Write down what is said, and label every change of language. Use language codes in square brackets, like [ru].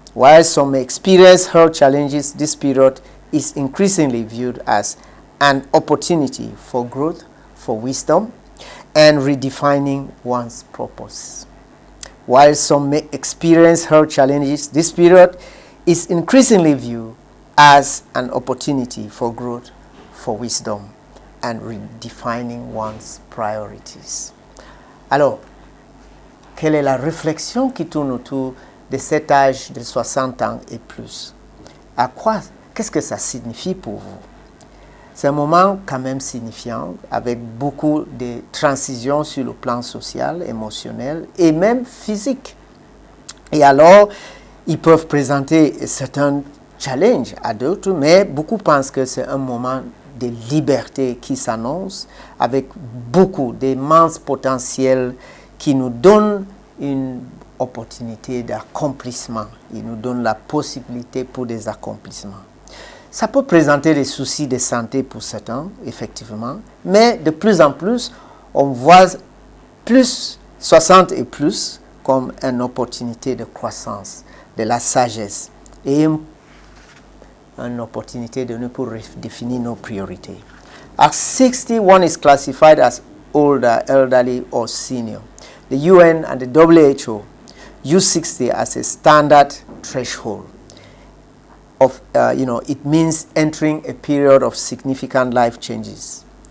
[en] While some may experience health challenges, this period is increasingly viewed as an opportunity for growth, for wisdom, and redefining one's purpose. While some may experience health challenges, this period is increasingly viewed as an opportunity for growth, for wisdom, and redefining one's priorities. [fr] Alors, quelle est la réflexion qui tourne autour de cet âge de 60 ans et plus? Qu'est-ce que ça signifie pour vous? C'est un moment quand même signifiant, avec beaucoup de transitions sur le plan social, émotionnel et même physique. Et alors, ils peuvent présenter certains challenges à d'autres, mais beaucoup pensent que c'est un moment de liberté qui s'annonce avec beaucoup d'immenses potentiels qui nous donnent une opportunité d'accomplissement. Ils nous donnent la possibilité pour des accomplissements. Ça peut présenter des soucis de santé pour certains, effectivement, mais de plus en plus, on voit plus 60 et plus comme une opportunité de croissance, de la sagesse et une opportunité de nous pour définir nos priorités. [en] At 60, one is classified as older, elderly, or senior. The UN and the WHO use 60 as a standard threshold of, it means entering a period of significant life changes.